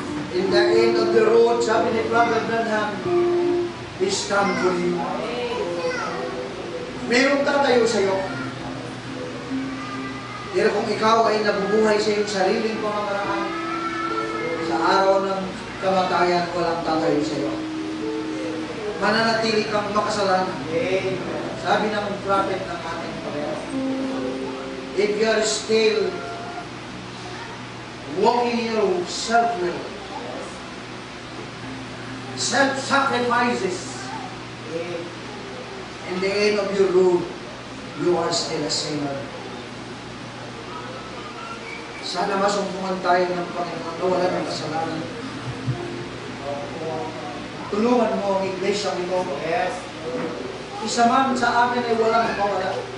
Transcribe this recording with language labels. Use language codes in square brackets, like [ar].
[en] In the end of the road, [tl] sabi ni [en] Brother Branham, He's come for you. [tl] Mayroong tatayo sa'yo. Pero kung ikaw ay nabubuhay sa iyong sariling pamamaraan, sa araw ng kamatayan, walang tatayo sa'yo. Mananatili kang makasalanan. Sabi ng prophet ng ating Panginoon, [en] if you are still walking in your self-will, self-sacrifices, in the end of your road, you are still a sinner. [tl] Sana masumpungan tayo ng Panginoon na wala ng kasalanan. Tulungan mo ang iglesia ito. Isa man sa amin ay walang mawala.